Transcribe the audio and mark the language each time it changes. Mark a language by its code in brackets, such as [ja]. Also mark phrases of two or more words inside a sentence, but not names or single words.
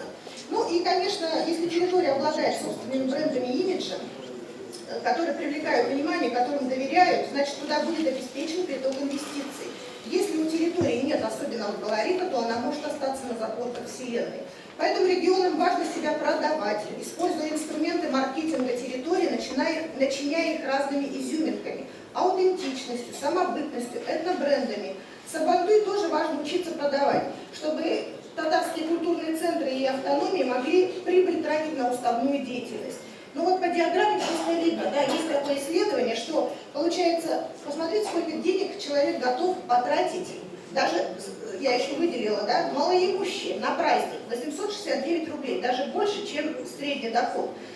[ru] Ну и, конечно, если территория обладает собственными брендами и имиджем, которые привлекают внимание, которым доверяют, значит, туда будет обеспечен приток инвестиций. Если у территории нет особенного колорита, то она может остаться на задворках вселенной. Поэтому регионам важно себя продавать, используя инструменты маркетинга территории, начиняя их разными изюминками, аутентичностью, самобытностью, этнобрендами. Сабантуй тоже важно учиться продавать, чтобы татарские культурные центры и автономии могли прибыль тратить на уставную деятельность. Ну вот по диаграмме просто видно, да, есть такое исследование, что получается, посмотрите, сколько денег человек готов потратить, даже, я еще выделила, да, малоимущие на праздник, 869 рублей, даже больше, чем средний доход.